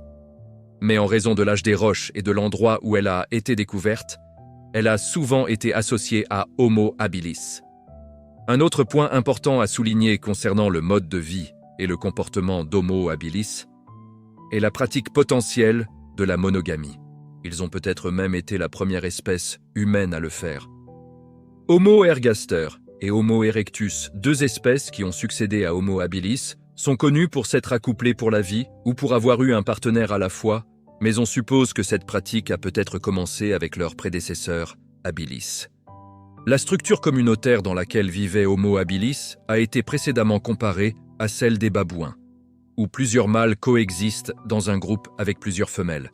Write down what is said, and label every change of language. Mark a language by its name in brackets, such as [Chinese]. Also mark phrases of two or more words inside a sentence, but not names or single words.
[French] Mais en raison de l'âge des roches et de l'endroit où elle a été découverte, elle a souvent été associée à Homo habilis. Un autre point important à souligner concernant le mode de vie et le comportement d'Homo habilis est la pratique potentielle de la monogamie. Ils ont peut-être même été la première espèce humaine à le faire. Homo ergaster et Homo erectus, deux espèces qui ont succédé à Homo habilis, sont connues pour s'être accouplées pour la vie ou pour avoir eu un partenaire à la fois, mais on suppose que cette pratique a peut-être commencé avec leur prédécesseur, habilis. La structure communautaire dans laquelle vivait Homo habilis a été précédemment comparée à celle des babouins, où plusieurs mâles coexistent dans un groupe avec plusieurs femelles.